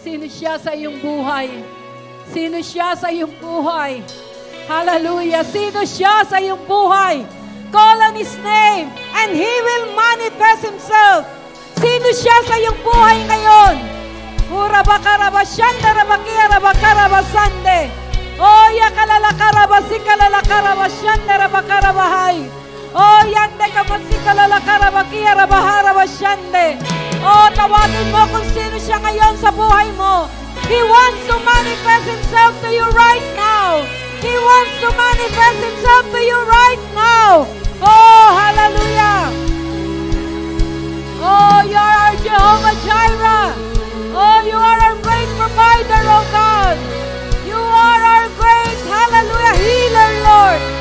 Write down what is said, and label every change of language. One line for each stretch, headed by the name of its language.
Filipino: Sino siya sa iyong buhay? Sino siya sa iyong buhay? Hallelujah. Sino siya sa iyong buhay?
English: Call on His name and He will manifest Himself.
Filipino: Sino siya sa iyong buhay ngayon? Urabakarabashanda rabakia rabakarabasande. Oh, yakalalakarabasikalalakarabashanda rabakarabahay. Oh, yande kamasikalalakarabaki rabaharabashande. Oh, tawagin mo kung sino siya ngayon sa buhay mo.
English: He wants to manifest Himself to you right now. He wants to manifest Himself to you right now. Oh, hallelujah. Oh, you are our Jehovah Jireh. Oh, you are our great provider, oh God. You are our great, hallelujah, healer, Lord.